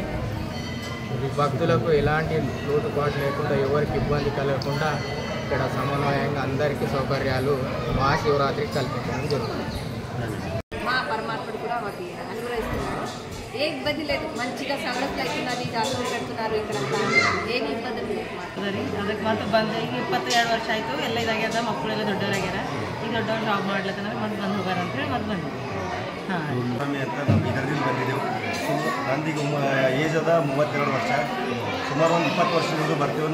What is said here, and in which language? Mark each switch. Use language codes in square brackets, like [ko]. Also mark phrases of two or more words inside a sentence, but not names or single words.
[te] భక్తులకు ఎలాంటి లోటుపాటు లేకుండా, ఎవరికి ఇబ్బంది కలగకుండా ఇక్కడ సమన్వయంగా అందరికీ సౌకర్యాలు మహాశివరాత్రికి కల్పించడం జరుగుతుంది. మా పరమాత్ముడు కూడా మాకు అనుగ్రహిస్తున్నారు. ఏ ఇబ్బంది లేదు, మంచిగా సవలతులు అవుతున్నది, దాఖలు పెడుతున్నారు. ఇక్కడ ఏమి ಇಬ್ಬಂದಿ [kn] ಅದಕ್ಕೆ ಮತ್ತೆ ಬಂದು ಈಗ 27 ವರ್ಷ ಆಯಿತು. ಎಲ್ಲ ಇದಾಗ್ಯದ, ಮಕ್ಕಳೆಲ್ಲ ದೊಡ್ಡವರಾಗ್ಯಾರ. ಈಗ ದೊಡ್ಡವ್ರು ಜಾಬ್ ಮಾಡ್ಲತ್ತಂದ್ರೆ ಮತ್ತೆ ಬಂದು ಹೋಗಾರ ಅಂತೇಳಿ ಮತ್ತೆ ಬಂದ್ವಿ. ಸ್ವಾಮಿ ಅಂತ ನಾವು ಬೀದರ್ದಿಂದ ಬಂದಿದ್ದೆವು. ನಂದೀಗ ಏಜ್ ಅದ 32 ವರ್ಷ. ಸುಮಾರು ಒಂದು 20 ವರ್ಷದಿಂದ ಬರ್ತೀವಿ.